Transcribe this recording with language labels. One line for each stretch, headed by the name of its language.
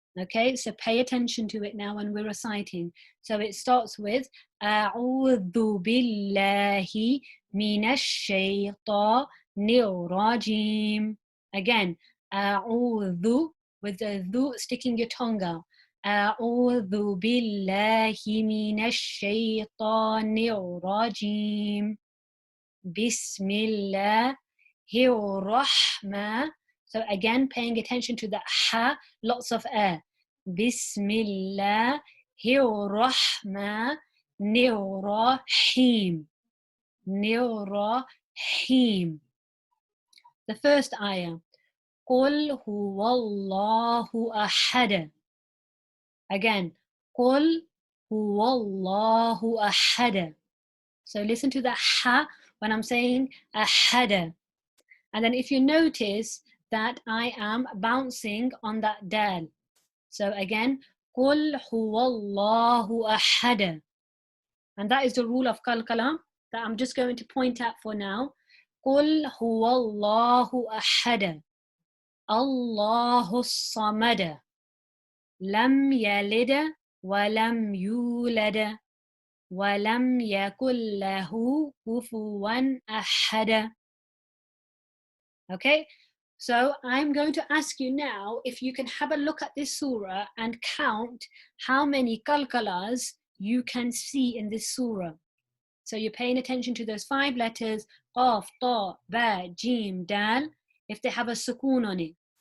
English: Okay, so pay attention to it now when we're reciting. So it starts with
Arabic: A'udhu Billahi Minash Shaytanir Rajim.
English: Again, A'udhu with the dhu sticking your tongue out.
Arabic: أعوذ بالله من الشيطان الرجيم بسم الله الرحمن.
English: So again, paying attention to the ha, lots of air.
Arabic: بسم الله الرحمن الرحيم.
English: الرحيم. The first ayah.
Arabic: قل هو الله أحد.
English: Again,
Arabic: قل هو الله أحد.
English: So listen to that ha when I'm saying أحد. And then if you notice that I am bouncing on that dal. So again,
Arabic: قل هو الله أحد.
English: And that is the rule of kalkala that I'm just going to point out for now.
Arabic: قل هو الله أحد. الله الصمد. لم يلد ولم يولد ولم يكن له كفوا أحد.
English: Okay, so I'm going to ask you now if you can have a look at this surah and count how many kalkalas you can see in this surah. So you're paying attention to those 5 letters, qaf, ta, ba, jim, dal, if they have a sukoon on it.